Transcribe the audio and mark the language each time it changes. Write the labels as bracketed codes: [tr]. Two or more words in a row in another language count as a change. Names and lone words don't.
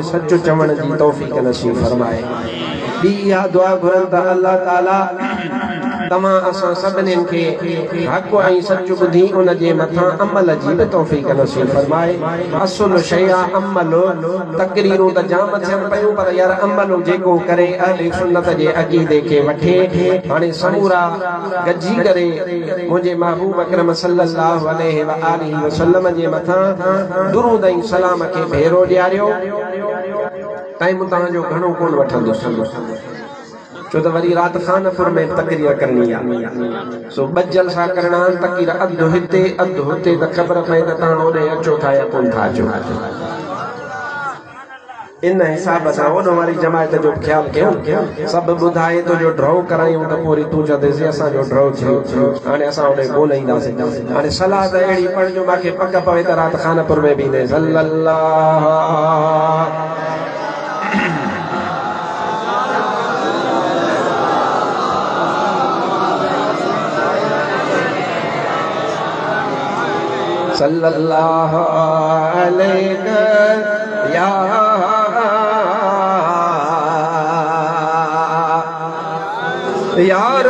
[sd] सच चवण जी तौफ़ीक़ नसीब फरमाए ॿी इहा दुआ घुरनि त अल्लाह ताला तव्हां असां सभिनीनि खे हक़ ऐं सच ॿुधी उन जे मथां अमल जी बि तौफ़ीक़ नसीब फरमाए असुल शइ आहे अमल तक़रीरूं त जाम थियनि पयूं पर यार अमल जेको करे अहले सुन्नत जे अक़ीदे खे वठे हाणे समूरा गॾिजी करे मुंहिंजे महबूब अकरम [ar] صلى الله عليه وآله وسلم [sd] जे मथां दुरूद ऐं सलाम खे भेरो ॾियारियो टाइम तव्हांजो घणो कोन वठंदुसि छो त वरी राति खानपुर में तकरीर करणी आहे सो बजल सां करणा तकरीर अधु हिते अधु हुते त ख़बर पए त तव्हां होॾे अचो था या कोन था अचो इन हिसाब सां ओॾो वारी जमायत जो ख़्यालु कयूं सभु ॿुधाए तो जो ड्रॉ करायूं त पोइ वरी तूं चवंदेसि असांजो ड्रॉ थियो हाणे असां होॾे कोन ईंदासीं हाणे सलाह त अहिड़ी पढ़जो मूंखे पक पवे त राति खानपुर में बि ईंदे सल्लल्लाहु [ar] صلى الله عليه يا